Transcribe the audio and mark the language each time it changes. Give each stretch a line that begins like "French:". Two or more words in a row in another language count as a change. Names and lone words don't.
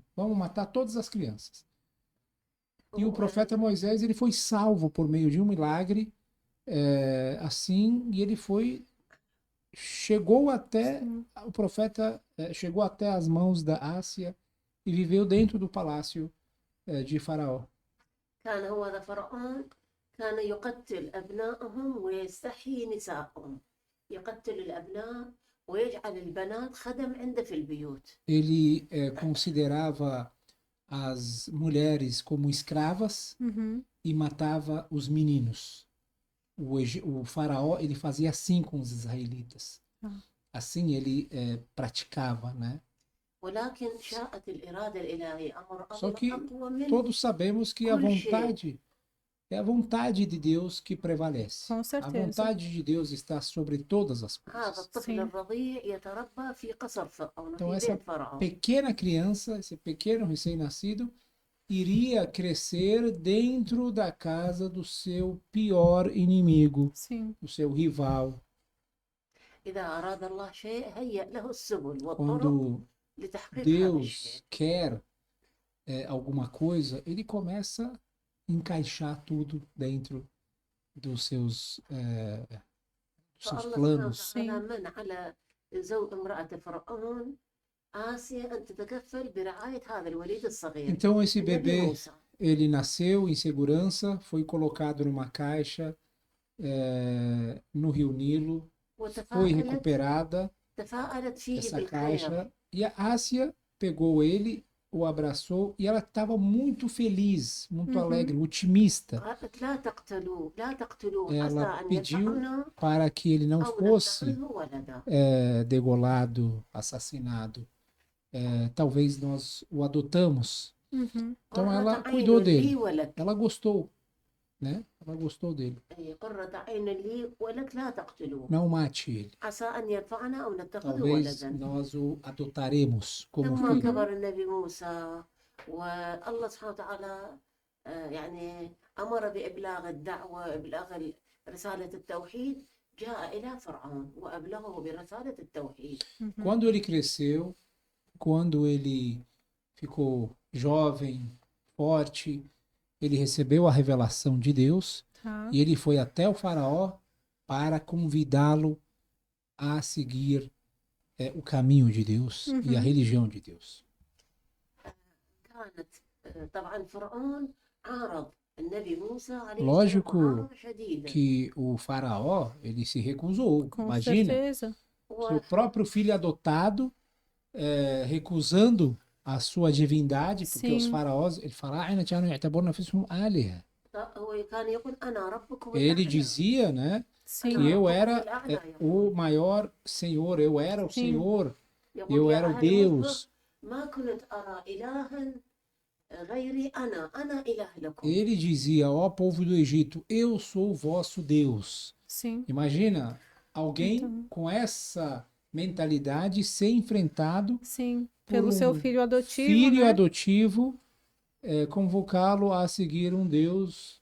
Portuguese: Vamos matar todas as crianças. E o profeta Moisés, ele foi salvo por meio de um milagre, assim, e ele chegou até, Sim. o profeta chegou até as mãos da Ásia e viveu dentro do palácio de Faraó.
Arabic: كان هو هذا فرعون كان يقتل أبنائهم ويستحيي نسائهم، يقتل الأبناء ويجعل البنات خدم عنده في البيوت.
Portuguese: Ele considerava as mulheres como escravas Uhum. e matava os meninos. O faraó, ele fazia assim com os israelitas. Assim ele praticava, né?
Arabic: ولكن شاءت الإرادة الإلهية أمر
Portuguese: Só que
Arabic: أقوى من
Portuguese: todos sabemos que a
Arabic: كل شيء.
Portuguese: vontade é a vontade de Deus que prevalece. Com A certeza. vontade de Deus está sobre todas as
Arabic: هذا
Portuguese: coisas.
Arabic: الطفل
Portuguese: Sim.
Arabic: الرضيع يتربى في قصر فرعون
Portuguese: Então
Arabic: في
Portuguese: essa
Arabic: بيت فرعون.
Portuguese: pequena criança, esse pequeno recém-nascido, iria crescer dentro da casa do seu pior inimigo, Sim. do seu rival.
Arabic: إذا أراد الله شيء هيأ له السبل والطرق
Portuguese: Quando
Arabic: لتحقيق هذا
Portuguese: Deus
Arabic: الشيء.
Portuguese: quer alguma coisa, ele começa a encaixar tudo dentro dos seus
Arabic: فالله
Portuguese: planos.
Arabic: سبحانه وتعالى من على امرأة فرعون آسيا أن تتكفل برعاية هذا الوليد الصغير
Portuguese: Então esse
Arabic: النبي
Portuguese: bebê,
Arabic: موسى.
Portuguese: ele nasceu em segurança, foi colocado numa caixa no Rio Nilo, foi
Arabic: وتفاءلت
Portuguese: recuperada
Arabic: تفاءلت فيه
Portuguese: essa
Arabic: بالخير.
Portuguese: caixa e a Ásia pegou ele, o abraçou e ela estava muito feliz, muito alegre, otimista.
Arabic: قالت لا تقتلوا لا تقتلوا عسى
Portuguese: Ela
Arabic: أن
Portuguese: pediu
Arabic: ينفعنا
Portuguese: para que ele não
Arabic: أو
Portuguese: fosse
Arabic: نتخذه ولدا.
Portuguese: degolado, assassinado. Talvez nós o adotamos. Então ela
Arabic: قرة
Portuguese: cuidou
Arabic: عين لي
Portuguese: dele.
Arabic: ولك.
Portuguese: Ela gostou, né? Ela gostou dele.
Arabic: أي قرة عين لي ولك لا تقتلوه
Portuguese: Não mate ele.
Arabic: عسى أن ينفعنا أو نتخذه
Portuguese: Talvez
Arabic: ولدا.
Portuguese: nós o adotaremos como
Arabic: لما
Portuguese: filho.
Arabic: كبر النبي موسى والله سبحانه وتعالى يعني أمر بإبلاغ الدعوة إبلاغ رسالة التوحيد جاء إلى فرعون وأبلغه برسالة التوحيد.
Portuguese: Quando ele cresceu, quando ele ficou jovem, forte, ele recebeu a revelação de Deus Tá. e ele foi até o faraó para convidá-lo a seguir o caminho de Deus e a religião de Deus.
Arabic: كانت طبعا فرعون عارض النبي موسى عليه
Portuguese: Lógico
Arabic: معارضة شديدة.
Portuguese: que o faraó, ele se recusou. Com Imagina, certeza. seu próprio filho adotado recusando a sua divindade, porque os Sim. faraós, ele fala,
Arabic: هو كان يقول أنا ربكم
Portuguese: ele
Arabic: الأعلى.
Portuguese: dizia, né, Sim. que eu era o maior senhor, eu era o Sim. senhor,
Arabic: يقول
Portuguese: eu
Arabic: يا
Portuguese: era o
Arabic: أهل
Portuguese: Deus.
Arabic: مصر ما كنت أرى إلها غيري أنا إله لكم.
Portuguese: Ele dizia, ó povo do Egito, eu sou o vosso Deus. Sim. Imagina alguém Então. com essa mentalidade ser enfrentado Sim. por Pelo seu um filho adotivo, filho né? adotivo, convocá-lo a seguir um Deus